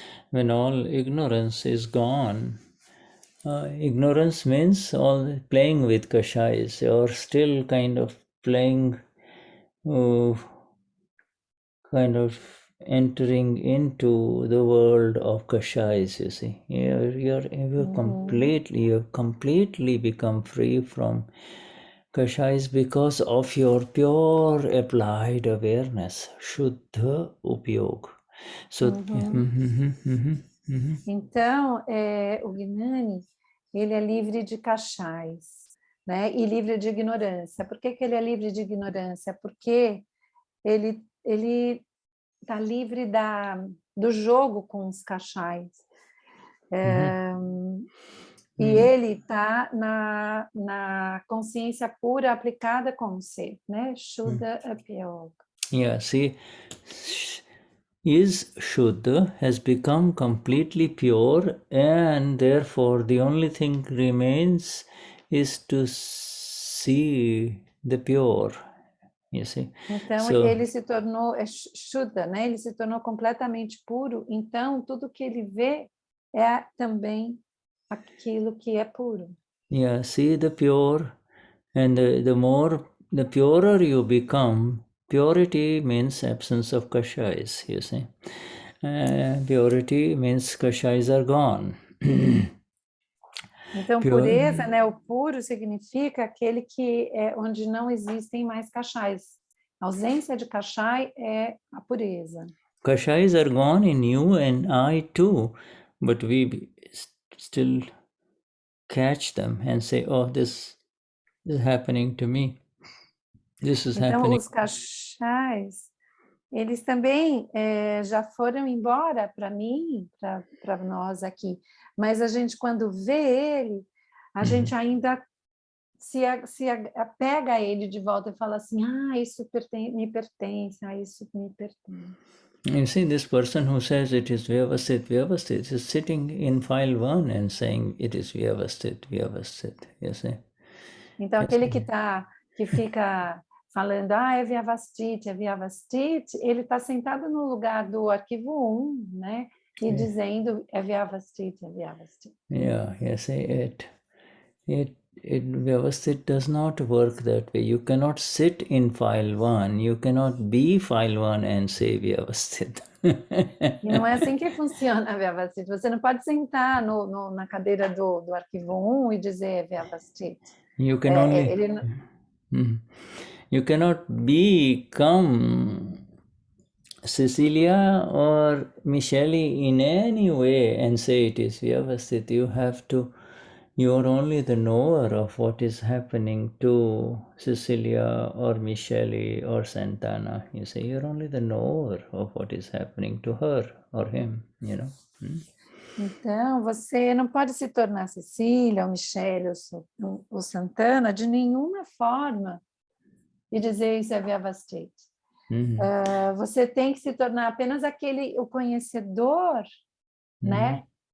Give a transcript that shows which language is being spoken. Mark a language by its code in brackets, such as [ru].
[en] When all ignorance is gone, ignorance means all playing with Kashais or still kind of playing, kind of entering into the world of Kashais, you see. You're completely become free from Kashais because of your pure applied awareness, Shuddha Upyog. So, [pt] Então, o Gnani, ele é livre de Kashais, né? E livre de ignorância. Por que ele é livre de ignorância? Porque ele está livre do jogo com os Kashais. E ele está na consciência pura aplicada com o ser, né? Shuddha Upyog. [en] Yeah, see, is Shuddha has become completely pure, and therefore the only thing remains is to see the pure. You see? [pt] Então, ele se tornou Shuddha, né? Ele se tornou completamente puro, então tudo que ele vê é também aquilo que é puro. [en] Yeah, see the pure, and the purer you become, purity means absence of kashais, you see. Purity means kashais are gone. [pt] Então, pureza, né? O puro significa aquele que é onde não existem mais kashais. A ausência de kashai é a pureza. [en] Kashais are gone in you and I too, but we still catch them and say, oh, this is happening to me. This is [pt] então, [en] happening. [pt] Os kashais, eles também já foram embora para mim, para nós aqui. Mas a gente, quando vê ele, a gente ainda se apega a ele de volta e fala assim, isso me pertence, isso me pertence. [en] You see, this person who says it is Vyavasthit, Vyavasthit is sitting in file 1 and saying it is Vyavasthit, Vyavasthit, you see. [pt] Então, aquele que fica falando, é Vyavasthit, ele está sentado no lugar do arquivo 1, né? E dizendo, é Vyavasthit, é Vyavasthit. [en] Yeah, you see, Vyavasthit does not work that way. You cannot sit in file 1, you cannot be file 1 and say Vyavasthit. [pt] E não é assim que funciona a Vyavasthit. Você não pode sentar na cadeira do arquivo 1 e dizer Vyavasthit. [en] You can you cannot become Cecelia or Michelle in any way and say it is Vyavasthit. You are only the knower of what is happening to Cecelia or Michelle or Santana. You say you're only the knower of what is happening to her or him, you know. [pt] Então, você não pode se tornar Cecília, ou Michele, ou Santana de nenhuma forma e dizer isso é Vyavasthit. Você tem que se tornar apenas o conhecedor, né?